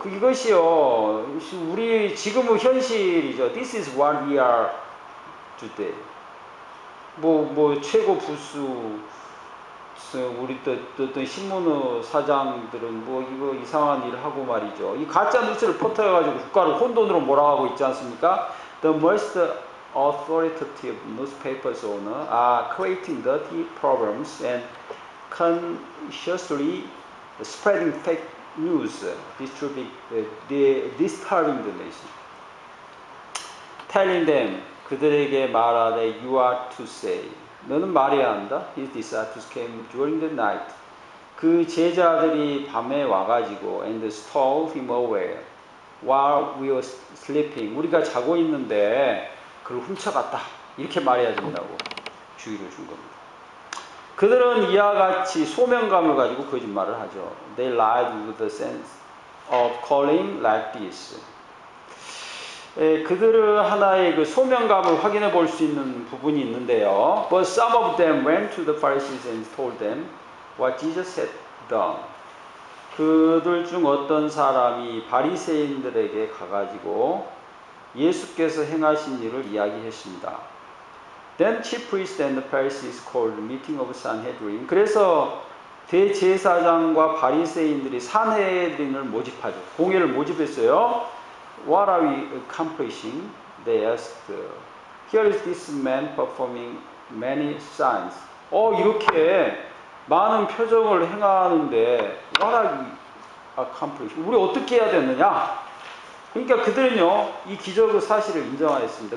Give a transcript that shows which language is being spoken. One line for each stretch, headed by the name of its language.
Korean: 이것이요, 우리 지금의 현실이죠.
English: This is what we are today.
Korean: 최고 부수, 우리 어떤 신문의 사장들은 이거 이상한 일을 하고 말이죠. 이 가짜 뉴스를 퍼뜨려가지고 국가를 혼돈으로 몰아가고 있지 않습니까?
English: The most authoritative newspapers owner are creating dirty problems and consciously spreading fake news, disturbing the nation. Telling them,
Korean: 그들에게 말하되,
English: you are to say,
Korean: 너는 말해야 한다.
English: His disciples came during the night
Korean: 그 제자들이 밤에 와가지고
English: and stole him away while we were sleeping.
Korean: 우리가 자고 있는데 그걸 훔쳐갔다. 이렇게 말해야 된다고 주의를 준 겁니다. 그들은 이와 같이 소명감을 가지고 거짓말을 하죠.
English: They lied with the sense of calling like this.
Korean: 그들은 하나의 그 소명감을 확인해 볼 수 있는 부분이 있는데요.
English: But some of them went to the Pharisees and told them what Jesus had done.
Korean: 그들 중 어떤 사람이 바리새인들에게 가가지고 예수께서 행하신 일을 이야기했습니다.
English: Then chief priests and the Pharisees called a meeting of Sanhedrin.
Korean: 그래서 대제사장과 바리새인들이 산헤드린을 모집하죠. 공회를 모집했어요.
English: What are we accomplishing? They asked. Here is this man performing many signs.
Korean: 이렇게 많은 표적을 행하는데
English: what are we accomplishing?
Korean: 우리 어떻게 해야 되느냐? 그러니까 그들은요, 이 기적의 사실을 인정하였습니다.